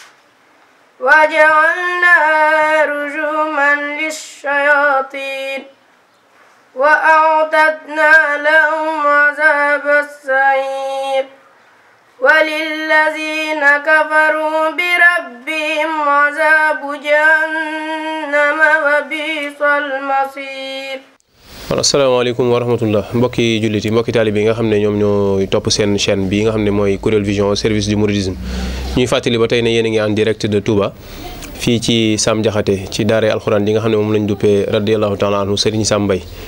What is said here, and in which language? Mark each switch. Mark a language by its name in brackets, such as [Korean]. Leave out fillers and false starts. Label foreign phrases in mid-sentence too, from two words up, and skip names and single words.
[Arabic] وجعلناها رجوما للشياطين وأعتدنا لهم عذاب السعير وللذين كفروا بربهم عذاب جهنم وبئس المصير. السلام عليكم ورحمة الله [Wolof] mbokki jullit yi mbokki taalibe yi nga xam ne ñoom ñoo topp seen chaîne bi nga xam ne mooy Kourel Vision [French] au service du mouridisme [Wolof] ñuy fàttali ba tey ne yéen a ngi [French] en direct de [Wolof] Touba fii ci Sam Diakhaté ci daare alxuraan yi nga xam ne moom lañ duppee [Arabic] رضي الله تعالى عنه [Wolof] Serigne Sam Mbaye